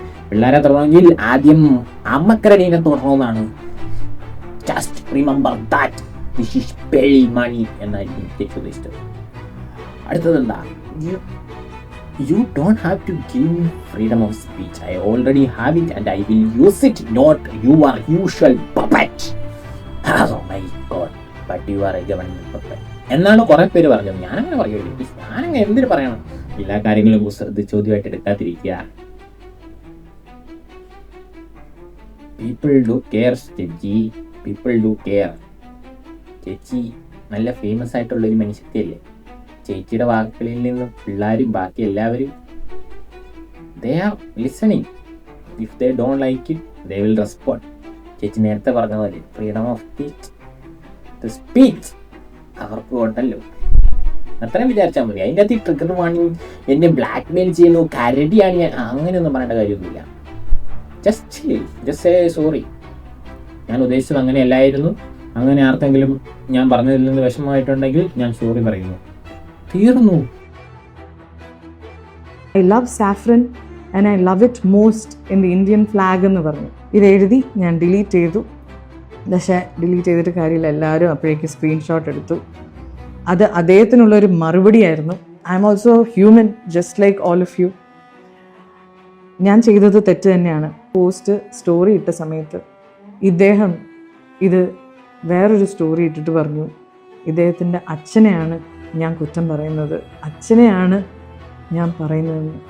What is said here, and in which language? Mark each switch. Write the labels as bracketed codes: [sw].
[ml] പിള്ളേരെ തുടങ്ങണമെങ്കിൽ ആദ്യം അമ്മക്കരടീനെ തുടങ്ങുന്നതാണ്. [en] just remember that this is Pearle Maaney [ml] എന്നായിരിക്കും ചേച്ചി ഉദ്ദേശിച്ചത്. അടുത്തതെന്താ? [en] You don't have to give me freedom of speech. I already have it and I will use it, not your usual puppet. Oh my god, but you are a government puppet. [ml] എന്നാണ് കുറെ പേര് പറഞ്ഞത്. ഞാനങ്ങനെ പറയുള്ളൂ. ഞാനങ്ങനെ എന്തിനു പറയണം? എല്ലാ കാര്യങ്ങളും ചോദ്യമായിട്ട് എടുക്കാതിരിക്കുക. [en] People do care, ചേച്ചി. People do care. [ml] ചേച്ചി നല്ല ഫേമസ് ആയിട്ടുള്ളൊരു മനുഷ്യത്തിയല്ലേ? ചേച്ചിയുടെ വാക്കുകളിൽ നിന്ന് പിള്ളേരും ബാക്കി എല്ലാവരും [en] they are listening. If they don't like it, they will respond. [ml] ചേച്ചി നേരത്തെ പറഞ്ഞ പോലെ ഫ്രീഡം ഓഫ് സ്പീച്ച് അവർക്ക് ഉണ്ടല്ലോ. അത്രയും വിചാരിച്ചാൽ മതി. അതിൻ്റെ അകത്ത് ഈ ട്രിഗർ വാണിങ്, എന്നെ ബ്ലാക്ക് മെയിൽ ചെയ്യുന്നു, കരടിയാണ് ഞാൻ, അങ്ങനെയൊന്നും പറയേണ്ട കാര്യമൊന്നുമില്ല. [en] Just say sorry. [ml] ഞാൻ ഉദ്ദേശിച്ചത് അങ്ങനെയല്ലായിരുന്നു. അങ്ങനെ ആർക്കെങ്കിലും ഞാൻ പറഞ്ഞതിൽ നിന്ന് വിഷമമായിട്ടുണ്ടെങ്കിൽ ഞാൻ സോറി പറയുന്നു. തീർന്നു. [en] I love saffron and I love it most in the Indian flag [ml] എന്ന് പറഞ്ഞു. ഇത് എഴുതി ഞാൻ ഡിലീറ്റ് ചെയ്തു. പക്ഷേ ഡിലീറ്റ് ചെയ്തിട്ട് കാര്യമില്ല. എല്ലാവരും അപ്പോഴേക്ക് സ്ക്രീൻഷോട്ട് എടുത്തു. അത് അദ്ദേഹത്തിനുള്ളൊരു മറുപടിയായിരുന്നു. [en] I am also human just like all of you. [ml] ഞാൻ ചെയ്തത് തെറ്റ് തന്നെയാണ്. പോസ്റ്റ് സ്റ്റോറി ഇട്ട സമയത്ത് ഇദ്ദേഹം ഇത് വേറൊരു സ്റ്റോറി ഇട്ടിട്ട് പറഞ്ഞു ഇദ്ദേഹത്തിൻ്റെ അച്ഛനെയാണ് ഞാൻ കുറ്റം പറയുന്നത്, അച്ഛനെയാണ് ഞാൻ പറയുന്നത്.